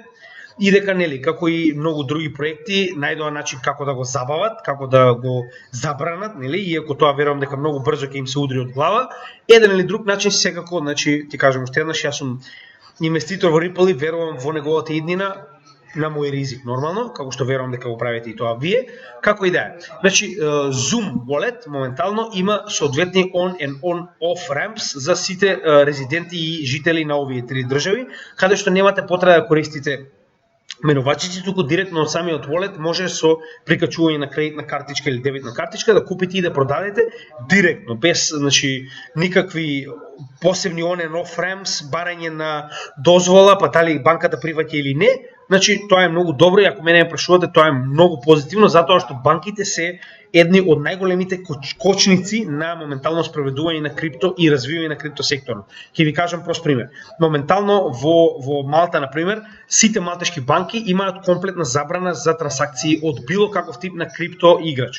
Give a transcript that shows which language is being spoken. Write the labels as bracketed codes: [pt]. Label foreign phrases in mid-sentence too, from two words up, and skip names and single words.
[mk] И дека нели како и многу други проекти најдоа начин како да го забават, како да го забранат, нели, иако тоа верувам дека многу брзо ќе им се удри од глава. Еден или друг начин секако, значи ти кажам уште еднаш, јас сум инвеститор во Ripple и верувам во неговата иднина на мој ризик нормално, како што верувам дека го правите и тоа вие, како и да е. Значи Zoom Wallet моментално има соодветни [en] on and on off ramps [mk] за сите резиденти и жители на овие три држави, каде што немате потреба да користите менувачици, туку директно од самиот wallet може со прикачување на кредитна картичка или дебитна картичка да купите и да продадете директно, без значи никакви посебни [en] on and off ramps, [mk] барање на дозвола, па дали банката прифаќа или не. Значи тоа е многу добро и ако мене ме прашувате, тоа е многу позитивно, затоа што банките се едни од најголемите кочници на моментално спроведување на крипто и развивање на крипто секторот. Ќе ви кажам прост пример. Моментално во Малта, на пример, сите малтешки банки имаат комплетна забрана за трансакции од било каков тип на крипто играч.